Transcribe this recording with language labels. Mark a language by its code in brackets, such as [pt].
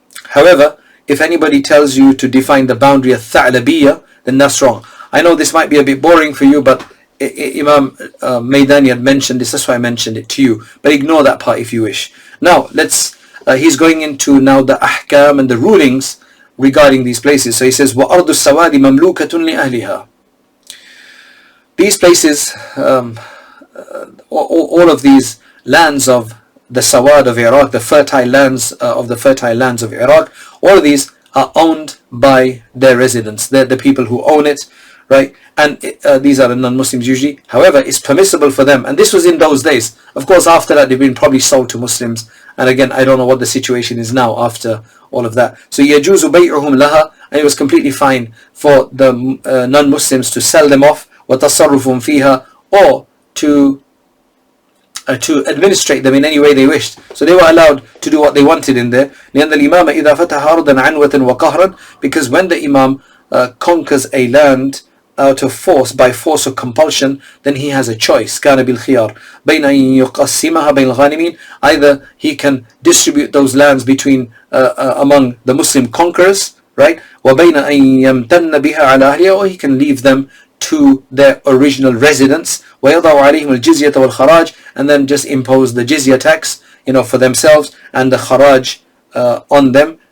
[en] However, if anybody tells you to define the boundary of Tha'labiyya, then that's wrong. I know this might be a bit boring for you, but Imam Maydani had mentioned this, that's why I mentioned it to you. But ignore that part if you wish. Now, he's going into now the ahkam and the rulings regarding these places. So he says, [ar] وَأَرْضُ السَّوَادِ مَمْلُوكَةٌ لِأَهْلِهَا. [en] These places, all of these lands of the Sawad of Iraq, the fertile lands of Iraq, all of these are owned by their residents. They're the people who own it, right? And these are the non-Muslims usually. However, it's permissible for them, and this was in those days. Of course, after that, they've been probably sold to Muslims. And again, I don't know what the situation is now after all of that. So [ar] يَجُوزُ بَيْعُهُمْ لَهَا, [en] and it was completely fine for the non-Muslims to sell them off, [ar] وَتَصَرُّفٌ فِيهَا, [en] or to administrate them in any way they wished. So they were allowed to do what they wanted in there. [ar] لأن الإمام إذا فتح أرضا عنوة وقهرا, [en] because when the Imam conquers a land out of force, by force or compulsion, then he has a choice. [ar] كان بالخيار بين أن يقسمها بين الغانمين. [en] Either he can distribute those lands between among the Muslim conquerors, right? [ar] وبين أن يمتن بها على أهلها, [en] or he can leave them to their original residence. [ar] ويضع عليهم الجزية والخراج, [en] and then just impose the jizya tax, for themselves, and the kharaj on them.